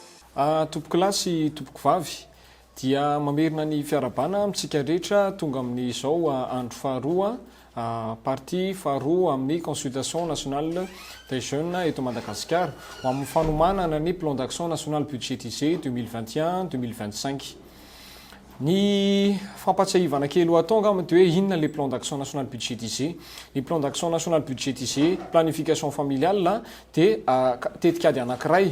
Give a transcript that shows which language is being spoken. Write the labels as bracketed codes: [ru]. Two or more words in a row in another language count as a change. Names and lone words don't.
[mg] Tompoko lahy sy tompoko vavy dia mamerina ny fiarabana amintsika rehetra tonga amin'izao andro faharoa partie faharoa amin'ny [fr] consultation nationale des jeunes [mg] eto Madagasikara ho amin'ny fanomanana ny [fr] plan d'action national budgétisé [mg] 2021-2025. Ny fampatsiahivana kely ho atao angamba dia hoe inona le [fr] plan d'action national budgétisé. [mg] Ny [fr] plan d'action national budgétisé, planification familiale [mg] dia tetikady anankiray.